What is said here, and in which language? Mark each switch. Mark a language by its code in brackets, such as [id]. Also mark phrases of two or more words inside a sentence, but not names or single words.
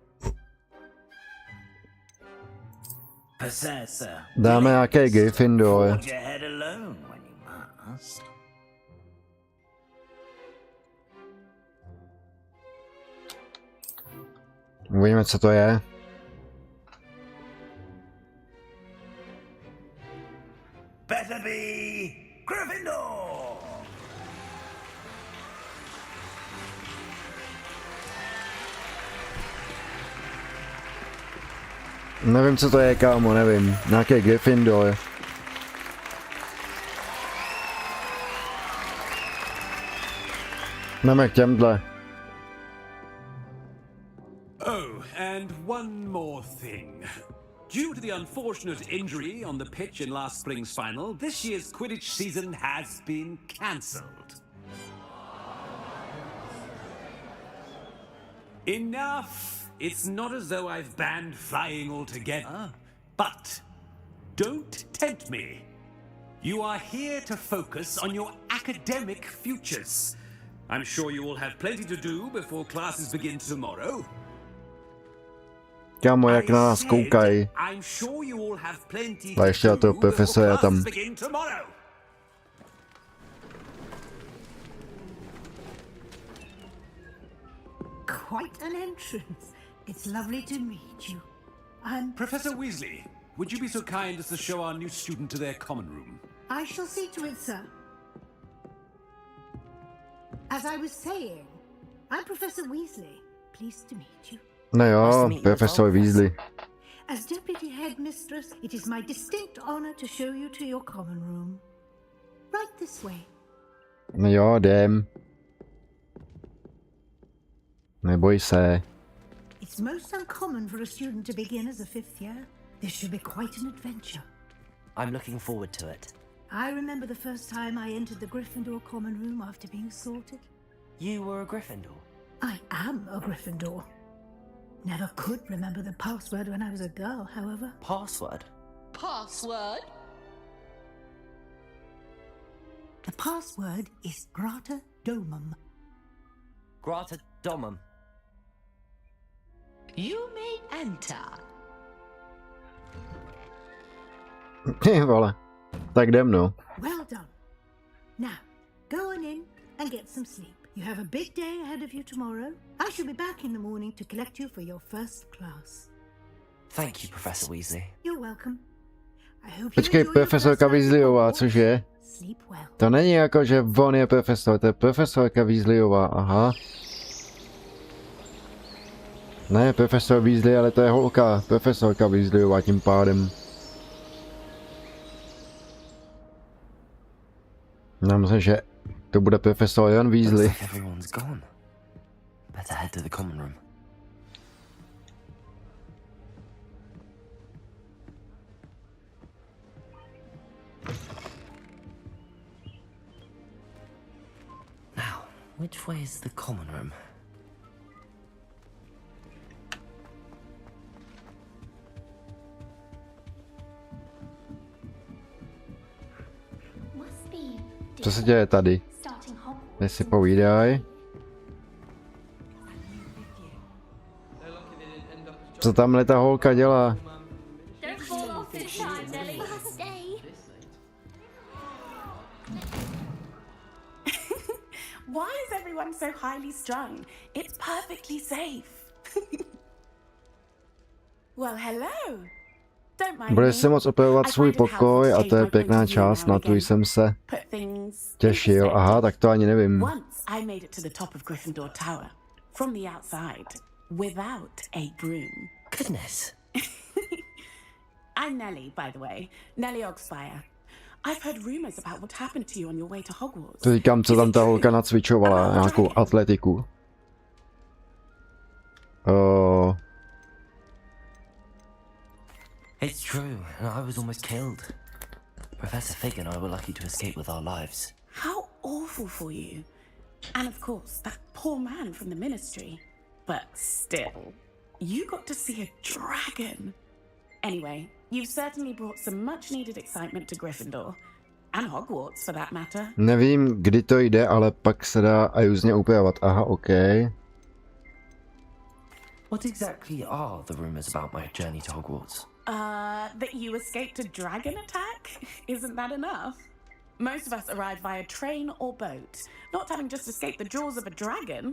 [cs] Dáme nějaké Gryffindor. Uvidíme, co to je. [en] Better be Gryffindor. [cs] Nevím, co to je, kámo, nevím. Nějaký Gryffindor. Jdeme k těmhle. [en] Oh, and one more thing. Due to the unfortunate injury on the pitch in last spring's final, this year's Quidditch season has been cancelled. Enough! It's not as though I've banned flying altogether, but don't tempt me. You are here to focus on your academic futures. I'm sure you will have plenty to do before classes begin tomorrow. [cs] Kámo, jak na nás koukají. A ještě na toho profesora tam. [en] Quite an entrance. It's lovely to meet you. I'm Professor Weasley, would you be so kind as to show our new student to their common room? I shall see to it, sir. As I was saying, I'm Professor Weasley. Pleased to meet you. [cs] No jo, Professor Weasley. [en] As Deputy Headmistress, it is my distinct honor to show you to your common room. Right this way. [cs] No jo, jdem. Neboj se. [en] It's most uncommon for a student to begin as a fifth year. This should be quite an adventure. I'm looking forward to it. I remember the first time I entered the Gryffindor common room after being sorted. You were a Gryffindor? I am a Gryffindor. Never could remember the password when I was a girl, however. Password? Password? The password is [la] Grata Domum. Grata Domum. [en] You may enter. [cs] Ty vole. Tak jdem, no. [en] Well done. Now, go on in and get some sleep. You have a big day ahead of you tomorrow. I shall be back in the morning to collect you for your first class. Thank you, Professor Weasley. You're welcome. I hope [cs] Počkej, [en] you enjoy your [cs] profesorka [en] first night [cs] Weasleyová, [en] at [cs] cože? [en] Hogwarts. Sleep well. [cs] To není jako, že on je profesor, to je profesorka Weasleyová, aha. Ne, profesor Weasley, ale to je holka, profesorka Weasleyová tím pádem. Já myslím, že to bude profesor Jan Weasley. [en] Looks like everyone's gone. Better head to the common room. Now, which way is the common room? [cs] Co se děje tady? Teď si povídaj. Co tam ta holka dělá? [en] Why is everyone so highly strung? It's perfectly safe. Well, hello. Don't mind [cs] Budeš [en] me. [cs] si moc opravovat [en] I [cs] svůj [en] find it helpful [cs] pokoj [en] to [cs] a [en] change [cs] to je [en] my point [cs] pěkná [en] of view [cs] část, [en] now [cs] na [en] and [cs] tu [en] again. [cs] jsem se [en] Put things [cs] těšil. [en] into [cs] Aha, tak to ani nevím. [en] Once I made it to the top of Gryffindor Tower from the outside without a broom. Goodness. I'm Nellie, by the way. Nellie Oxfire. I've heard rumors about what happened to you on your way to Hogwarts. [cs] To říkám, co tam ta holka nacvičovala, nějakou atletiku. [en] It's true, and I was almost killed. Professor Fig and I were lucky to escape with our lives. How awful for you. And of course, that poor man from the ministry. But still, you got to see a dragon. Anyway, you've certainly brought some much-needed excitement to Gryffindor. And Hogwarts, for that matter. [cs] Nevím, kdy to jde, ale pak se dá a různě upravovat. Aha, OK. [en] What exactly are the rumors about my journey to Hogwarts? That you escaped a dragon attack? Isn't that enough? Most of us arrive via train or boat, not having just escaped the jaws of a dragon.